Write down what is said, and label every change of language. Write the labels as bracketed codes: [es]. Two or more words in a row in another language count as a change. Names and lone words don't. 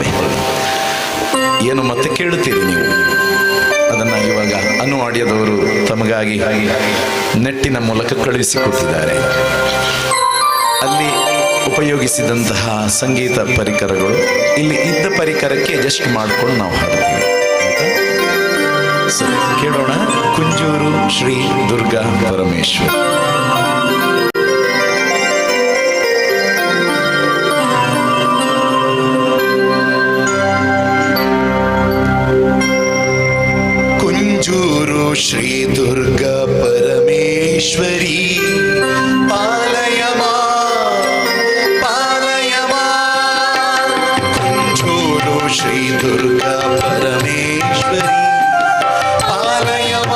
[kn] ಏನು ಮತ್ತೆ ಕೇಳುತ್ತೀರಿ ನೀವು, ಅದನ್ನ ಇವಾಗ ಅನು ಆಡಿಯೋದವರು ತಮಗಾಗಿ ನೆಟ್ಟಿನ ಮೂಲಕ ಕಳುಹಿಸಿಕೊಟ್ಟಿದ್ದಾರೆ. ಅಲ್ಲಿ ಉಪಯೋಗಿಸಿದಂತಹ ಸಂಗೀತ ಪರಿಕರಗಳು ಇಲ್ಲಿ ಇದ್ದ ಪರಿಕರಕ್ಕೆ ಅಡ್ಜಸ್ಟ್ ಮಾಡ್ಕೊಂಡು ನಾವು ಹಾಡ್ತೀವಿ. ಕೇಳೋಣ. ಕುಂಜೂರು ಶ್ರೀ ದುರ್ಗಾ ಪರಮೇಶ್ವರಿ. [sa] कुंजूरु श्री दुर्गा परमेश्वरी पालय मां कुंजूरु श्री दुर्गा परमेश्वरी पालय